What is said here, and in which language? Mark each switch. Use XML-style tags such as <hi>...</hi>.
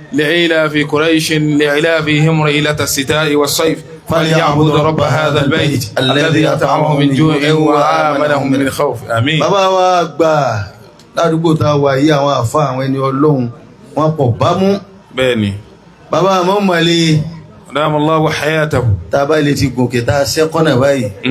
<ar>لإلاف قريش لإلافهم رحلة الشتاء والصيف فليعبدوا رب هذا البيت الذي أطعمهم من جوع وآمنهم من خوف آمين.</ar> <yo>bàbá wa gbà ládùúgbò tá a wà yìí àwọn àfa àwọn ẹni Ọlọ́run wọn pọ̀ bámú. bẹ́ẹ̀ni. bàbá àmọ́ mọ̀lẹ́.</yo> <ar>دام الله حياته.</ar> <yo>tá a bá lè ti gòkè tá a sẹ́kọ́nà báyìí.</yo>